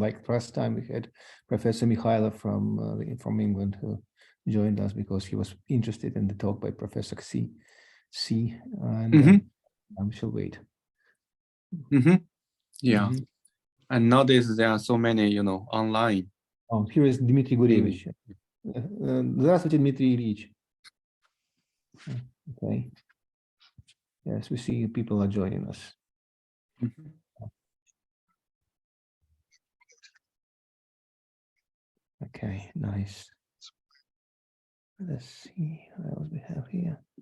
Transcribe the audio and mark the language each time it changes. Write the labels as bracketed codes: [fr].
[en] Like last time we had Professor Mikhailov from England who joined us because he was interested in the talk by Professor C. And I shall wait. Yeah. And nowadays there are so many, online. Oh, here is Dmitry Gurevich. [ru] Здравствуйте, Дмитрий Ильич. [en] Okay. Yes, we see people are joining us. Okay, nice. Let's see what else we have here.